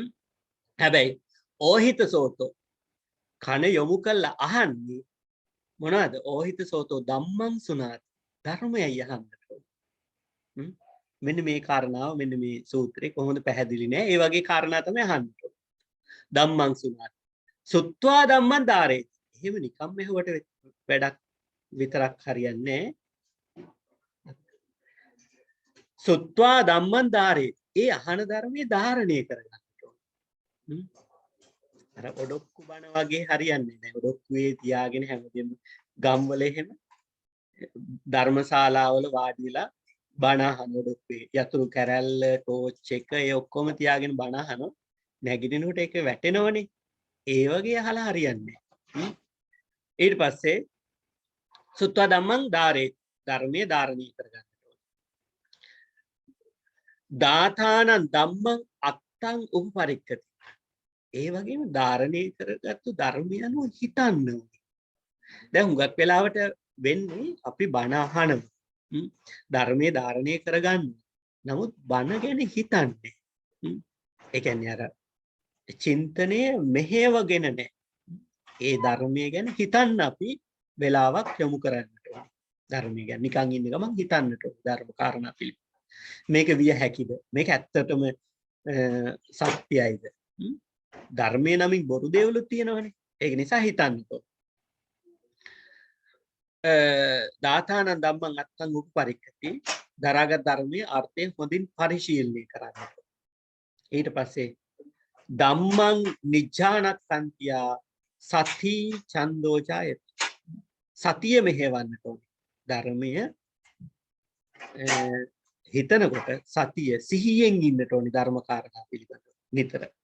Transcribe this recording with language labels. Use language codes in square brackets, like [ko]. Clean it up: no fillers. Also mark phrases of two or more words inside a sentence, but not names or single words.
[si] හැබැයි [pi] ඕහිත සෝතෝ [si] කන යොමු කරලා අහන්නේ මොනවද? [pi] ඕහිත සෝතෝ ධම්මං සුනාති. [si] ධර්මයයි අහන්නට ඕන. මෙන්න මේ කාරණාව මෙන්න මේ සූත්‍රේ කොහොමද පැහැදිලි නෑ. ඒ වගේ කාරණා තමයි අහන්නට ඕන. [pi] ධම්මං සුනාති. සුත්වා ධම්මං ධාරේ. [si] එහෙම නිකම් මෙහෙවට වැඩක් විතරක් හරියන්නේ නෑ. [pi] සුත්වා ධම්මං ධාරේ. [si] ඒ අහන ධර්මයේ ධාරණය කරගන්නට ඕන. අර ඔඩොක්කු බණ වගේ හරියන්නේ නැහැ. ඔඩොක්කුවේ තියාගෙන හැමදේම ගම්වල එහෙම ධර්මශාලාවල වාඩි වෙලා බණ අහන ඔඩොක්කුවේ යතුරු කැරැල්ල, ටෝච් එක ඒ ඔක්කොම තියාගෙන බණ අහනවා. නැගිටිනකොට ඒක වැටෙනවනේ. ඒ වගේ අහලා හරියන්නේ නැහැ. ඊට පස්සේ [pi] සුත්වා ධම්මං ධාරේ [si] ධර්මයේ ධාරණී කරගන්න ඕනේ. [pi] දාතානං ධම්මං අත්තං උපපරික්කති. [si] ඒ වගේම ධාරණය කරගත්තු ධර්මය අනුව හිතන්න ඕනේ. දැන් හුඟක් වෙලාවට වෙන්නේ අපි බණ අහනවා. ධර්මයේ ධාරණය කරගන්න. නමුත් බණ ගැන හිතන්නේ. ඒ කියන්නේ අර චින්තනය මෙහෙවගෙන නැහැ. ඒ ධර්මයේ ගැන හිතන්න අපි වෙලාවක් යොමු කරන්නට ඕනේ. ධර්මයේ ගැන නිකන් ඉන්න ගමන් හිතන්නට ඕනේ. ධර්ම කාරණා පිළිබඳ. මේක විය හැකිද? මේක ඇත්තටම සත්‍යයිද? ධර්මයේ නමින් බොරු දේවලුත් තියෙනවනේ. ඒක නිසා හිතන්න ඕනේ. [pi] දාතානං ධම්මං අත්තං උපපරික්කති. [si] දරාගත් ධර්මයේ අර්ථය හොඳින් පරිශීලනය කරන්න. ඊට පස්සේ [pi] ධම්මං නිජ්ජානක්ඛන්තියා සති ඡන්தோජායති. [si] සතිය මෙහෙවන්නට ඕනේ. ධර්මය හිතනකොට සතිය සිහියෙන් ඉන්නට ඕනේ ධර්ම කාරණා පිළිබඳව නිතර.